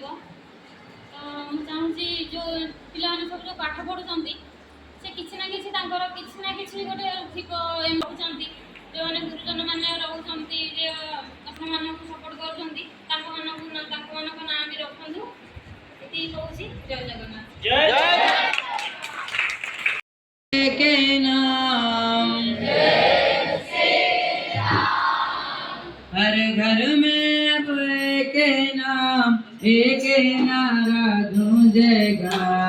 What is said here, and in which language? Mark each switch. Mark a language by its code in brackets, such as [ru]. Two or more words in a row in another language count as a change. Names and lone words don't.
[or] ତ ମୁଁ ଚାହୁଁଛି ଯେଉଁ ପିଲାମାନେ ସବୁ ଯେଉଁ ପାଠ ପଢ଼ୁଛନ୍ତି ସେ କିଛି ନା କିଛି ତାଙ୍କର କିଛି ନା କିଛି ଗୋଟେ ଥିବ ଏମିତି ରହୁଛନ୍ତି ଯେଉଁମାନେ ଗୁରୁଜନମାନେ ରହୁଛନ୍ତି ଯେ ଆପଣମାନଙ୍କୁ ସପୋର୍ଟ କରୁଛନ୍ତି ତାଙ୍କମାନଙ୍କ ନାଁ ବି ରଖନ୍ତୁ। ଏତିକି କହୁଛି। ଜୟ ଜଗନ୍ନାଥ। [hi] के नाम हर घर में अब एक नाम एक नारा गूंजेगा